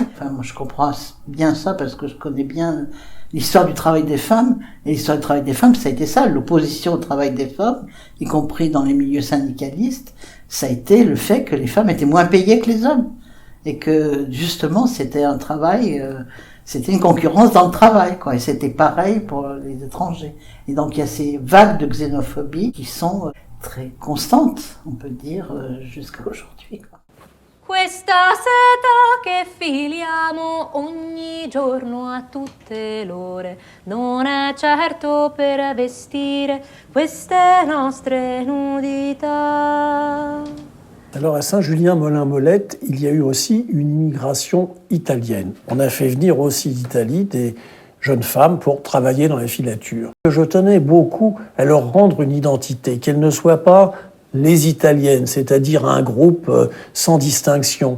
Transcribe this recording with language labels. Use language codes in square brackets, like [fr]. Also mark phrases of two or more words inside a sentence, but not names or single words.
[fr] Enfin, moi je comprends bien ça parce que je connais bien l'histoire du travail des femmes, et l'histoire du travail des femmes, ça a été ça, l'opposition au travail des femmes, y compris dans les milieux syndicalistes, ça a été le fait que les femmes étaient moins payées que les hommes, et que justement c'était un travail, c'était une concurrence dans le travail, quoi, et c'était pareil pour les étrangers. Et donc il y a ces vagues de xénophobie qui sont très constantes, on peut dire, jusqu'à aujourd'hui, quoi. [it] Questa seta che filiamo ogni giorno a tutte l'ore non è certo per vestire queste nostre nudità. [fr] Alors à Saint-Julien-Molin-Molette, il y a eu aussi une immigration italienne. On a fait venir aussi d'Italie des jeunes femmes pour travailler dans la filature. Je tenais beaucoup à leur rendre une identité, qu'elles ne soient pas les Italiennes, c'est-à-dire un groupe sans distinction.